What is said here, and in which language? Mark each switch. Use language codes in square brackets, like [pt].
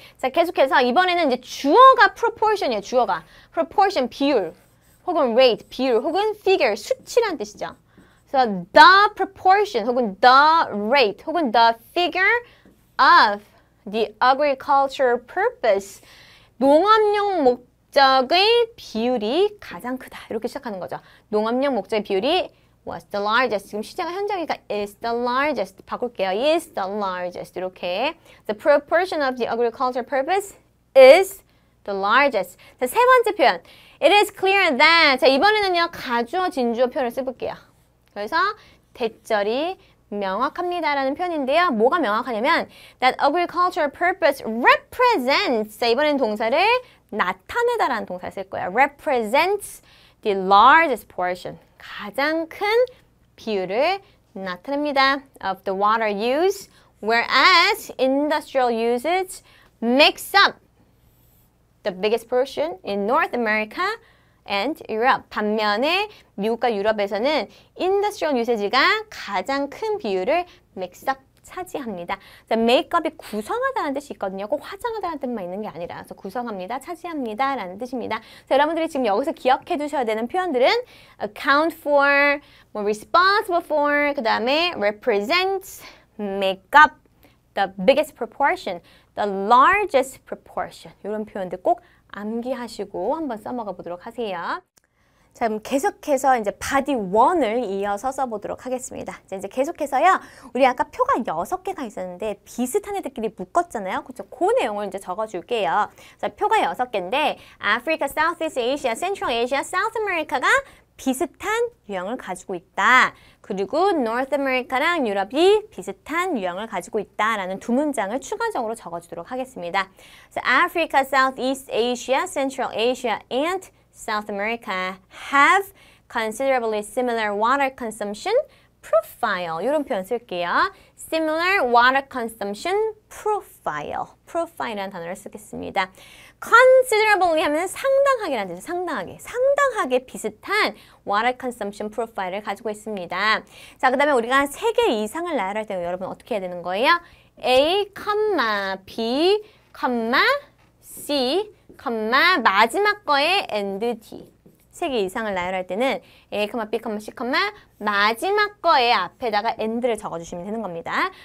[ko] 자, 계속해서 이번에는 이제 주어가 proportion이에요. 주어가 proportion 비율 혹은 rate 비율 혹은 figure 수치란 뜻이죠. [en] 그래서 the proportion 혹은 the rate 혹은 the figure of the agricultural purpose [ko] 농업용 목적의 비율이 가장 크다. 이렇게 시작하는 거죠. 농업용 목적의 비율이 [en] was the largest. [ko] 지금 시제가 현정이니까 [en] is the largest. [ko] 바꿀게요. [en] is the largest. 이렇게. The proportion of the agricultural purpose is the largest. [ko] 자, 세 번째 표현. [en] It is clear that. [ko] 자, 이번에는요. 가주어, 진주어 표현을 써볼게요. 그래서 대절이 명확합니다라는 표현인데요. 뭐가 명확하냐면 [en] that agricultural purpose represents. [ko] 자, 이번에는 동사를 나타내다라는 동사를 쓸 거예요. [en] represents the largest portion. [ko] 가장 큰 비율을 나타냅니다. [en] of the water use, whereas industrial usage makes up the biggest portion in North America and Europe. [ko] 반면에 미국과 유럽에서는 industrial usage가 가장 큰 비율을 [en] makes up [ko] 차지합니다. 자, makeup이 구성하다는 뜻이 있거든요. 꼭 화장하다는 뜻만 있는 게 아니라 그래서 구성합니다, 차지합니다 라는 뜻입니다. 자, 여러분들이 지금 여기서 기억해 두셔야 되는 표현들은 account for, 뭐 responsible for, 그 다음에 represents, make up, the biggest proportion, the largest proportion 이런 표현들 꼭 암기하시고 한번 써먹어 보도록 하세요. 자, 그럼 계속해서 이제 body 1을 이어서 써보도록 하겠습니다. 자, 이제 계속해서요. 우리 아까 표가 6개가 있었는데 비슷한 애들끼리 묶었잖아요. 그렇죠? 그 내용을 이제 적어줄게요. 자, 표가 6개인데 아프리카, Southeast Asia, Central Asia, South America가 비슷한 유형을 가지고 있다. 그리고 North America랑 유럽이 비슷한 유형을 가지고 있다라는 두 문장을 추가적으로 적어주도록 하겠습니다. [en] So, Africa, Southeast Asia, Central Asia, and South America have considerably similar water consumption profile. [ko] 이런 표현 쓸게요. [en] Similar water consumption profile. [ko] profile이라는 단어를 쓰겠습니다. considerably 하면 상당하게라는 뜻이에요. 상당하게 비슷한 [en] water consumption profile [ko] 을 가지고 있습니다. 자, 그 다음에 우리가 3개 이상을 나열할 때는 여러분 어떻게 해야 되는 거예요? A, B, C, 마지막 거에 and D. 3개 이상을 나열할 때는 A, B, C, 마지막 거에 앞에다가 and를 적어주시면 되는 겁니다.